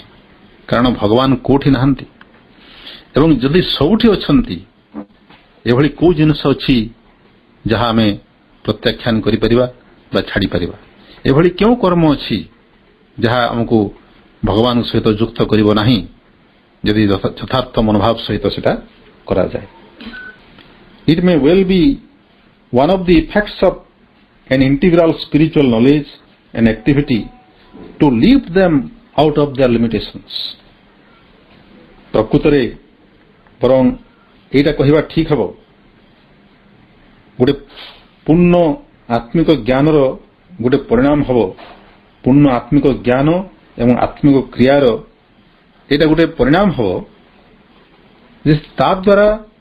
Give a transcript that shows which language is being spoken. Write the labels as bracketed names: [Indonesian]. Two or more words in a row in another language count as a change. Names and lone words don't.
[Odia] କାରଣ ଭଗବାନ କୋଉଠି ନାହାନ୍ତି ଏବଂ ଯଦି ସବୁଠି ଅଛନ୍ତି ଏଭଳି କୋଉ ଜିନିଷ ଅଛି ଯାହା ଆମେ ପ୍ରତ୍ୟାଖ୍ୟାନ କରିପାରିବା ବା ଛାଡ଼ିପାରିବା? ଏଭଳି କେଉଁ କର୍ମ ଅଛି ଯାହା ଆମକୁ ଭଗବାନଙ୍କ ସହିତ ଯୁକ୍ତ କରିବ ନାହିଁ ଯଦି ଯଥାର୍ଥ ମନୋଭାବ ସହିତ ସେଟା କରାଯାଏ? [English] It may well be one of the effects of an integral spiritual knowledge and activity to lift them out of their limitations. [Odia] ପ୍ରକୃତରେ ବରଂ ଏଇଟା କହିବା ଠିକ ହେବ, ଗୋଟେ ପୂର୍ଣ୍ଣ ଆତ୍ମିକ ଜ୍ଞାନର ଗୋଟେ ପରିଣାମ ହେବ, ପୂର୍ଣ୍ଣ ଆତ୍ମିକ ଜ୍ଞାନ ଏବଂ ଆତ୍ମିକ କ୍ରିୟାର ଏଇଟା ଗୋଟେ ପରିଣାମ ହେବ ଯେ ତା ଦ୍ୱାରା